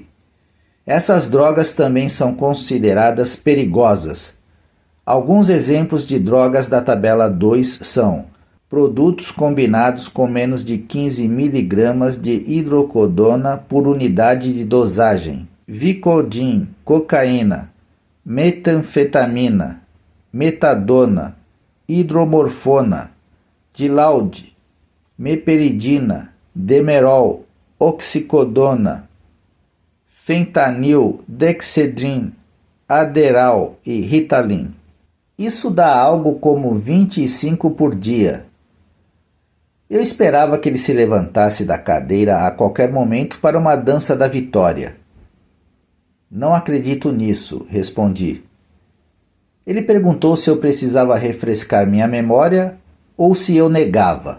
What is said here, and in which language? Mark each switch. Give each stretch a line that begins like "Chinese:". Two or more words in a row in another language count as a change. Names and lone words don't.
Portuguese: Essas drogas também são consideradas perigosas. Alguns exemplos de drogas da tabela 2 são produtos combinados com menos de 15 mg de hidrocodona por unidade de dosagem, Vicodin, cocaína, metanfetamina, metadona, hidromorfona, Dilaud, meperidina, demerol, oxicodona, fentanil, dexedrine, Adderall e Ritalin. Isso dá algo como 25 por dia. Eu esperava que ele se levantasse da cadeira a qualquer momento para uma dança da vitória. Não acredito nisso, respondi. Ele perguntou se eu precisava refrescar minha memória ou se eu negava.